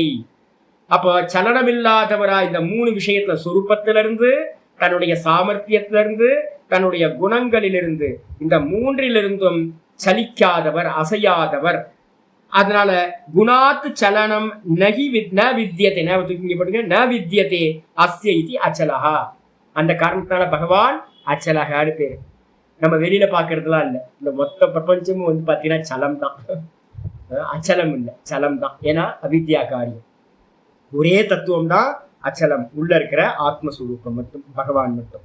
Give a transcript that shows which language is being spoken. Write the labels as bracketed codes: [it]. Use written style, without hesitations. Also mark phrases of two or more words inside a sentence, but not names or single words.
[ta] அப்போ சலனம் இல்லாதவரா இந்த 3 விஷயத்துல, சொரூபத்திலிருந்து, தன்னுடைய சாமர்த்தியத்திலிருந்து, தன்னுடைய குணங்களிலிருந்து, இந்த 3லிருந்தும் சலிக்காதவர், அசையாதவர். [sa] அதனால गुणात् चलनं नहि न विद्यते. न विद्यते अस्य इति अचलः. [ta] அந்த காரணத்தினால பகவான் அச்சலகான்னு பேரு. நம்ம வெளியில பாக்குறதுலாம் இல்லை. இந்த மொத்த பிரபஞ்சமும் வந்து பாத்தீங்கன்னா சலம் தான், அச்சலம் இல்லை, சலம் தான். ஏன்னா அவித்யா காரியம். ஒரே தத்துவம் தான் அச்சலம், உள்ள இருக்கிற ஆத்மஸ்வரூபம் மட்டும், பகவான் மட்டும்.